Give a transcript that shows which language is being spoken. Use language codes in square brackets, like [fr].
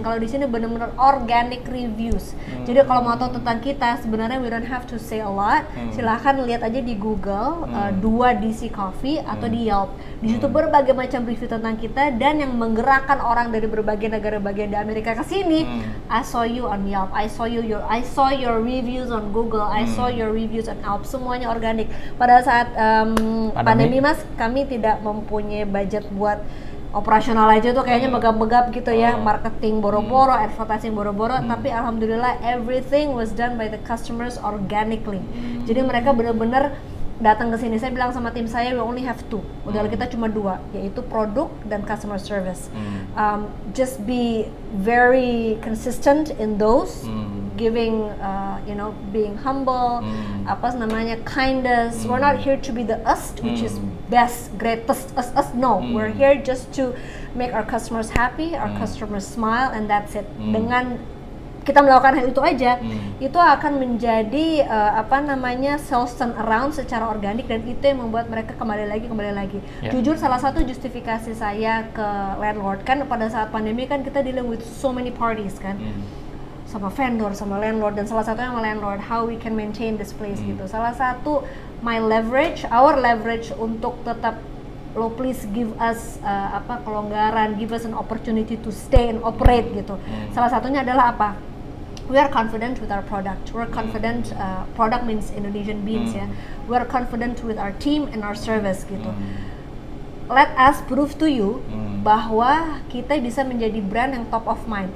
[id] Kalau di sini benar-benar organic reviews. Jadi kalau mau tahu tentang kita, sebenarnya [en] we don't have to say a lot. [id] Silahkan lihat aja di Google, 2DC Coffee atau di Yelp. Di situ berbagai macam review tentang kita dan yang menggerakkan orang dari berbagai negara bagian di Amerika ke sini. [en] I saw you on Yelp, I saw your reviews on Google, I saw your reviews on Yelp. [id] Semuanya organik. Pada saat pandemi Mas, kami tidak mempunyai budget buat operasional aja tuh kayaknya megap-megap gitu ya, marketing boro-boro, advertising boro-boro, tapi alhamdulillah [en] everything was done by the customers organically. [id] Jadi mereka benar-benar datang ke sini. Saya bilang sama tim saya, [en] we only have two. [id] Modal kita cuma dua, yaitu produk dan customer service. [en] Just be very consistent in those, giving, being humble, kindness. We're not here to be the us, which is best, greatest, us. No, we're here just to make our customers happy, our customers smile, and that's it. [id] Dengan kita melakukan hal itu aja, itu akan menjadi sales turnaround secara organik, dan itu yang membuat mereka kembali lagi. Jujur, salah satu justifikasi saya ke landlord kan pada saat pandemi kan kita [en] dealing with so many parties [id] kan, sama vendor, sama landlord, dan salah satunya sama landlord, [en] how we can maintain this place [id] gitu. Salah satu [en] our leverage [id] untuk tetap lo [en] please give us kelonggaran, give us an opportunity to stay and operate gitu. [id] Salah satunya adalah apa? [en] We are confident with our product. We're confident, product means Indonesian beans ya. We're confident with our team and our service gitu. Let us prove to you [id] bahwa kita bisa menjadi brand yang [en] top of mind.